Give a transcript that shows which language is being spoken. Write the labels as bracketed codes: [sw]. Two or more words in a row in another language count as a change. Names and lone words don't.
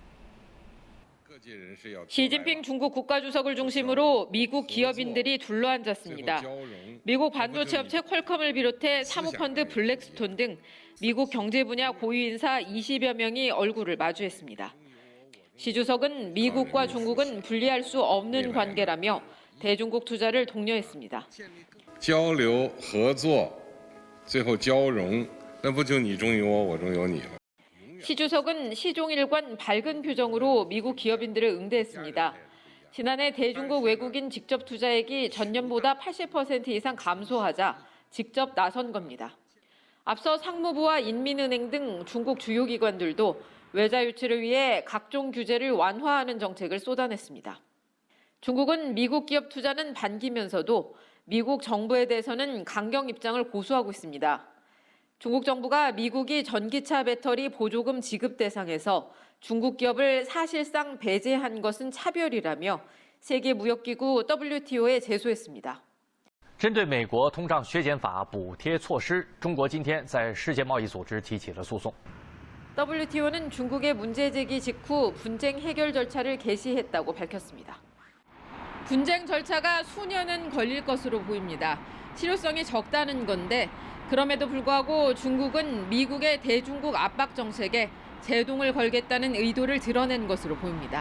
[ko] 시진핑 중국 국가주석을 중심으로 미국 기업인들이 둘러앉았습니다. 미국 반도체 업체 퀄컴을 비롯해 사모펀드 블랙스톤 등 미국 경제 분야 고위 인사 20여 명이 얼굴을 마주했습니다. 시 주석은 미국과 중국은 분리할 수 없는 관계라며 대중국 투자를 독려했습니다. [zh] 交流合作最后交融那不就你中有我我中有你了 [ko] 시 주석은 시종일관 밝은 표정으로 미국 기업인들을 응대했습니다. 지난해 대중국 외국인 직접 투자액이 전년보다 80% 이상 감소하자 직접 나선 겁니다. 앞서 상무부와 인민은행 등 중국 주요 기관들도 외자 유치를 위해 각종 규제를 완화하는 정책을 쏟아냈습니다. 중국은 미국 기업 투자는 반기면서도 미국 정부에 대해서는 강경 입장을 고수하고 있습니다. 중국 정부가 미국이 전기차 배터리 보조금 지급 대상에서 중국 기업을 사실상 배제한 것은 차별이라며 세계무역기구 WTO에 제소했습니다. [zh] 针对美国通胀削减法补贴措施，中国今天在世界贸易组织提起了诉讼。 [ko] WTO는 중국의 문제 제기 직후 분쟁 해결 절차를 개시했다고 밝혔습니다. 분쟁 절차가 수년은 걸릴 것으로 보입니다. 실효성이 적다는 건데 그럼에도 불구하고 중국은 미국의 대중국 압박 정책에 제동을 걸겠다는 의도를 드러낸 것으로 보입니다.